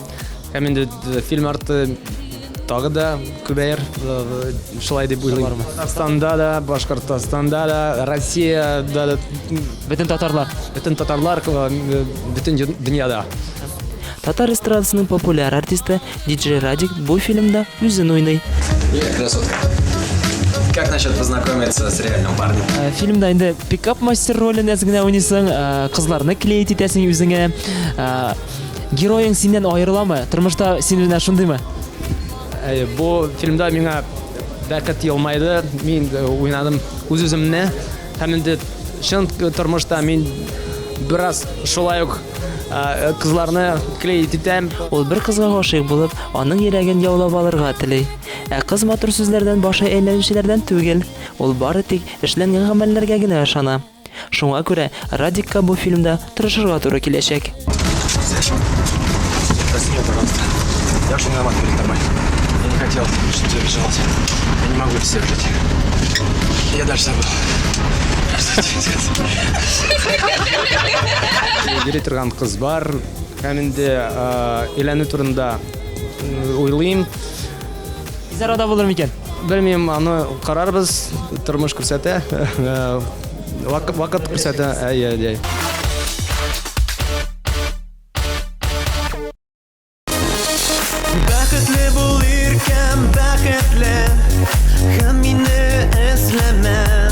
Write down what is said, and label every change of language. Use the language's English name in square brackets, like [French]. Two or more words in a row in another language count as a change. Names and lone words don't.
[Tatar] Һәм инде фильм арты тагы да күбәйер, шулай дип уйлыйм. Татарстанда да, Башкортостанда да, Россиядә да, Бөтен татарлар. Бөтен дөньяда. Татар эстрадасының популяр артисты диджей Радик бу фильмда үзен уйный. [Russian] Привет, красотка. Как насчет познакомиться с реальным парнем? [Tatar] Фильмда инде [Russian] пикап мастер [Tatar] ролен әзгенә уйныйсың, кызларны клеит итәсең үзеңә. Героең синнән аерыламы? Тормышта син белән шундыймы? Бу фильмда миңа бәхет елмайды, мин уйнадым үз-үземне, һәм инде чын тормышта мин бераз шулай ук кызларны клеит итәм. Ул бер кызга гашыйк булып, аның йөрәген яулап алырга тели. Кыз матур сүзләрдән башы әйләнүчеләрдән түгел, ул бары тик эшләнгән гамәлләргә генә ышана. Шуңа күрә Радикка бу фильмда тырышырга туры киләчәк. [Russian] Прости меня, пожалуйста. Я очень виноват перед тобой. Я не хотел, чтобы ты обижался. Я не могу без тебя жить. Я даже забыл. Что тебе сказать? [Tatar] Йөри торган кыз бар, һәм инде өйләнү турында уйлыйм. Тиз арада булыр микән? Белмим, аны карарбыз, тормыш күрсәтә, вакыт күрсәтә. Бәхетле бул иркәм, бәхетле, һәм мине эзләмә.